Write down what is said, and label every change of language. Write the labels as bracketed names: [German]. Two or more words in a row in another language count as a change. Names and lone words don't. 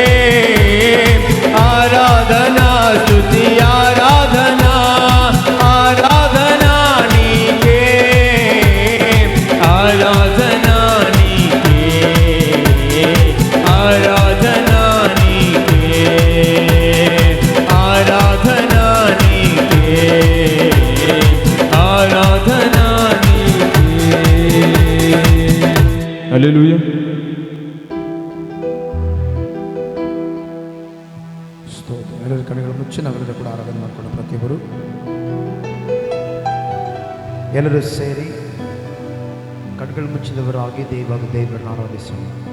[Telugu] ఆరాధనా స్తుతి ఆరాధనా, ఆరాధనా నీకే, ఆరాధనా నీకే, ఆరాధనా నీకే, ఆరాధనా నీకే, ఆరాధనా నీకే. హల్లెలూయా. [Kannada] ಸ್ತೋತ್ರ. ಎಲ್ಲರ ಕಡೆಗಳು ಮುಚ್ಚಿ ನಾವೆಲ್ಲರೂ ಕೂಡ ಆರಾಧನೆ ಮಾಡ್ಕೊಂಡು ಪ್ರತಿಯೊಬ್ಬರು ಎಲ್ಲರೂ ಸೇರಿ ಕಣ್ಗಳು ಮುಚ್ಚಿದವರಾಗಿ ಇವಾಗ ದೇವರನ್ನು ಆರಾಧಿಸೋಣ.